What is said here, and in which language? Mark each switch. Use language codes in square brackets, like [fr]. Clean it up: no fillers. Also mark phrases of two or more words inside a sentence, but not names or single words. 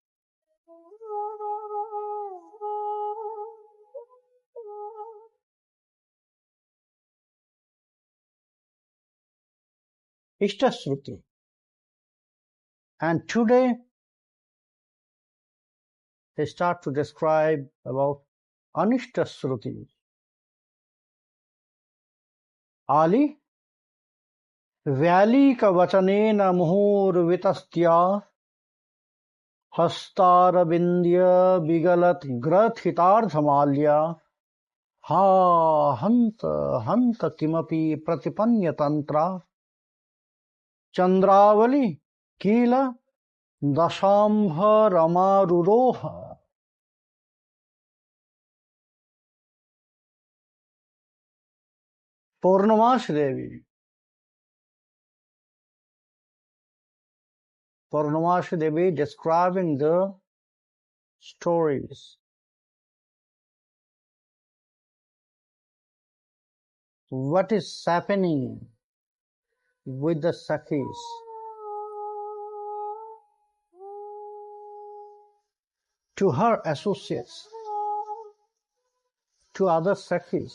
[en] Ishta-shruti. And today, they start to describe about Anishta-shruti. [sa] आली व्यालीक वचनेन मुहुर् वितस्त्या हस्तारविन्द्या विगलद् ग्रथितार्धमाल्या हा हन्त किमपि प्रतिपन्य तन्त्र चन्द्रावली किल दशां भरम् आरुरोह. [en] Purnamashi Devi. Purnamashi Devi describing the stories. What is happening with the Sakhis? To her associates, to other Sakhis.